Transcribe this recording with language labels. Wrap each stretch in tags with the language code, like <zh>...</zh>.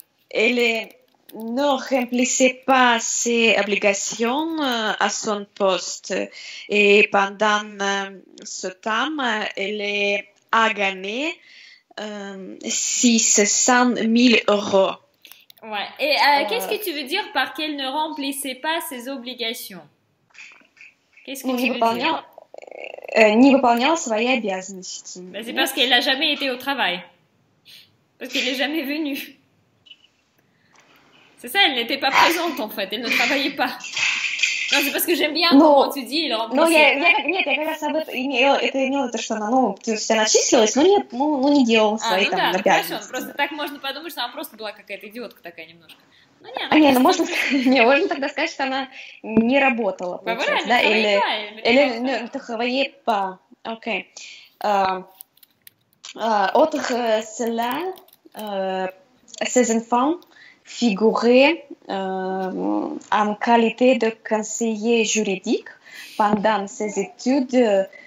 <fr>Elle ne remplissait pas ses obligations à son poste et pendant ce temps, elle a gagné 600 000 euros. Ouais. Et qu'est-ce que tu veux dire par qu'elle ne remplissait pas ses obligations? Qu'est-ce que tu veux dire?</fr> <ru>Не выполняла свои обязанности.</ru> <fr>Ben, c'est parce qu'elle n'a jamais été au travail. Parce qu'elle n'est jamais venue. C'est ça, elle n'était pas présente en fait, elle ne travaillait pas. Non, c'est parce que j'aime bien comment tu dis, il remplissait.</fr> <ru>Нет, я как раз это имела то, что она, то есть она числилась, но нет, не делала свои там обязанности. Хорошо, просто так можно подумать, что она просто была какая-то идиотка такая немножко. Можно тогда сказать, что она не работала, получается, да? Или</ru> <fr>ne travaillait pas. Ok. Autre cela, ces enfants figuraient en qualité de conseiller juridique pendant ses études.</fr>